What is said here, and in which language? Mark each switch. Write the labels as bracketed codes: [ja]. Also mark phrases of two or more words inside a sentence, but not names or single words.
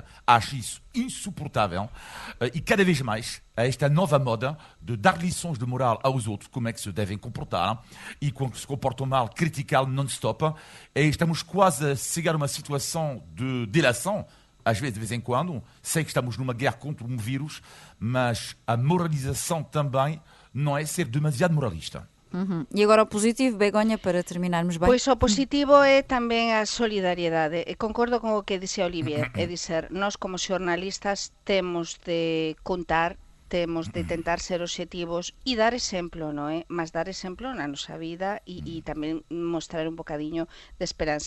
[pt] Acho isso insuportável e cada vez mais a esta nova moda de dar lições de moral aos outros, como é que se devem comportar, e quando se comportam mal, criticá-lo non-stop. E estamos quase a chegar a uma situação de delação, às vezes, de vez em quando. Sei que estamos numa guerra contra um vírus, mas a moralização também não é ser demasiado moralista. E agora o positivo, Begonha, para terminarmos bem? [gl] Pois o positivo é tamén a solidariedade. E concordo con o que dixe Olivier, é dizer, nós como xornalistas temos de contar, temos de tentar ser obxectivos e dar exemplo, non é? Mas dar exemplo na nosa vida e tamén mostrar un bocadiño de esperanza.